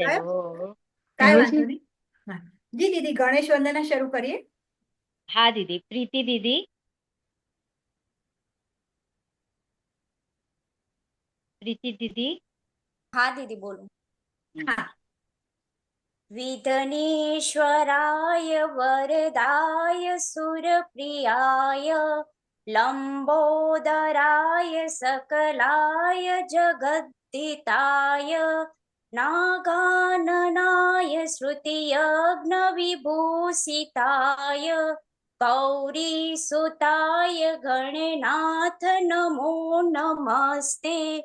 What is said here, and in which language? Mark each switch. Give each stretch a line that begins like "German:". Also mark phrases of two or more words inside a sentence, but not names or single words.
Gujarati: સંભળાયો. આવ્યો. કાંઈ એવું છે? વાંધો નહીં. હા જી દીદી, ગણેશ વંદના શરૂ કરીએ. હા દીદી. પ્રીતિ દીદી. પ્રીતિ દીદી. હા દીદી બોલો. હા.
Sanskrit: विघ्नेश्वराय वरदाय सुरप्रियाय लम्बोदराय सकलाय जगद्दिताय नागाननाय श्रुतियज्ञविभूषिताय गौरीसुताय गणनाथ नमो नमस्ते